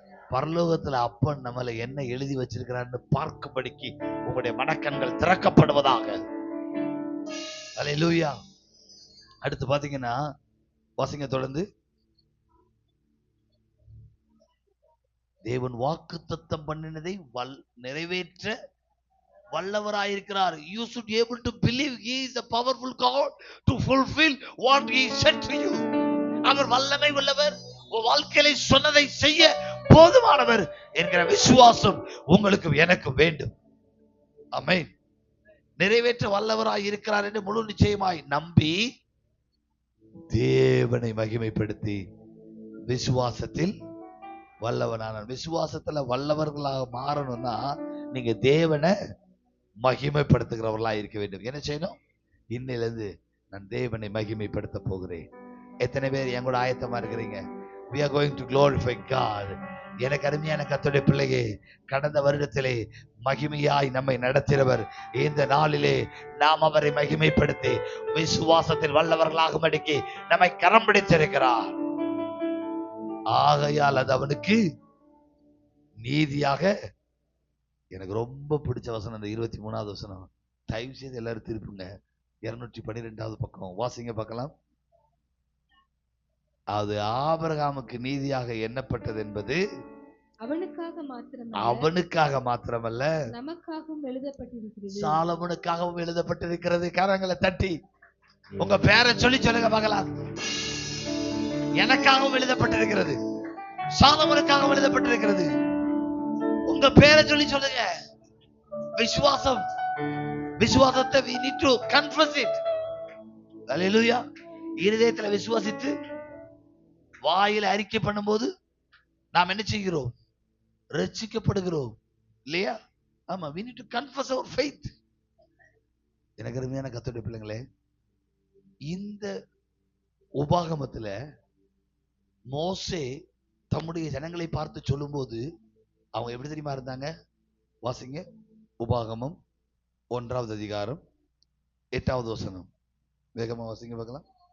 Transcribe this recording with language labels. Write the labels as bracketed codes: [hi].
[ta] பரலோகத்துல அப்பன் நம்மளை என்ன எழுதி வச்சிருக்கிறான்னு பார்க்கும்படிக்கு உங்களுடைய மனக்கண்கள் திறக்கப்படுவதாக. அல்லேலூயா. அடுத்து பாத்தீங்கன்னா வாசிங்க தொடர்ந்து. தேவன் வாக்குத்தத்தம் பண்ணினதை நிறைவேற்ற வல்லவராயிருக்கிறார். [en] You should be able to believe he is a powerful God to fulfill what he said to you. [ta] அவர் வல்லமை உள்ளவர், உங்கள் வாழ்க்கையில சொன்னதை செய்ய போதுமானவர் என்கிற விசுவாசம் உங்களுக்கு எனக்கு வேண்டும். ஆமென். நிறைவேற்ற வல்லவராய் இருக்கிறார் என்று முழு நிச்சயமாய் நம்பி தேவனை மகிமைப்படுத்தி விசுவாசத்தில் வல்லவனான. விசுவாசத்துல வல்லவர்களாக மாறணும்னா நீங்க தேவனை மகிமைப்படுத்துகிறவர்களா இருக்க வேண்டும். என்ன செய்யணும்? இன்னிலிருந்து நான் தேவனை மகிமைப்படுத்த போகிறேன். எத்தனை பேர் என் கூட ஆயத்தமா இருக்கிறீங்க? [en] We are going to glorify God. [ta] எனக்கு அருமையான கர்த்தருடைய பிள்ளையே, கடந்த வருடத்திலே மகிமையாய் நம்மை நடத்தினவர் இந்த நாளிலே நாம் அவரை மகிமைப்படுத்தி விசுவாசத்தில் வல்லவர்களாக மடிக்கி நம்மை கரம் பிடித்திருக்கிறார். ஆகையால் அது அவனுக்கு நீதியாக. எனக்கு ரொம்ப பிடிச்ச வசனம் இந்த 23வது வசனம். தயவு செய்து எல்லாரும் திருப்புங்க. 212வது பக்கம் வாசிங்க பார்க்கலாம். அது ஆபிரகாமுக்கு நீதியாக எண்ணப்பட்டது என்பது அவனுக்காக மாத்திரமல்ல நமக்காகவும் எழுதப்பட்டிருக்கிறது. சாலமோனுக்காகவும் எழுதப்பட்டிருக்கிறது. கரங்களை தட்டி உங்க பேரை சொல்லி சொல்லுங்க பார்க்கலாம். எனக்காகவும் எழுதப்பட்டிருக்கிறது, சாலமோனுக்காகவும் எழுதப்பட்டிருக்கிறது. உங்க பேரை சொல்லி சொல்லுங்க. விசுவாசம், விசுவாசத்தை [en] we need to confess it. [ta] அல்லேலூயா. இருதயத்துல விசுவாசித்து வாயில அறிக்கை பண்ணும்போது நாம் என்ன செய்கிறோம்? ரட்சிக்கப்படுகிறோம் இல்லையா? [en] ஆமா, we need to confess our faith. [ta] எனக்கு அருமையான கர்த்தருடைய பிள்ளைங்களே, இந்த உபாகமத்துல மோசே தம்முடைய ஜனங்களை பார்த்து சொல்லும்போது அவங்க எப்படி தெரியுமா இருந்தாங்க? வாசிங்க. உபாகமம் 1வது அதிகாரம் 8வது வசனம். வேகமா வாசிங்க பார்க்கலாம்.